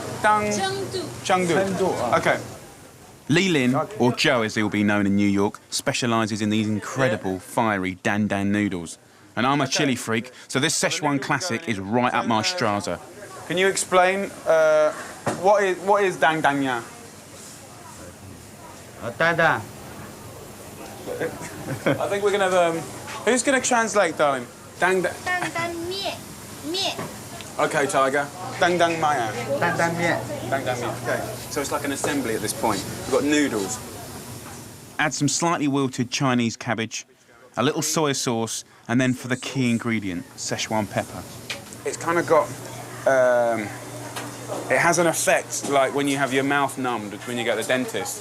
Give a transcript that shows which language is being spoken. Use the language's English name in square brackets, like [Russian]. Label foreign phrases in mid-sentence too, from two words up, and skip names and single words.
[English] Chengdu. Okay. Li Lin, or Joe as he'll be known in New York, specialises in these incredible, fiery dan dan noodles. And I'm a chili freak, so this Szechuan classic is right up my straza. Can you explain what is dang dang ya? Dada. I think we're gonna have who's gonna translate, darling? Dang dang. Okay, Tiger. Dang dang maya. Dang dang miet. Dang dang miet. Okay. So it's like an assembly at this point. We've got noodles. Add some slightly wilted Chinese cabbage, a little soy sauce, and then for the key ingredient, Szechuan pepper. It's kind of got It has an effect like when you have your mouth numbed when you go to the dentist.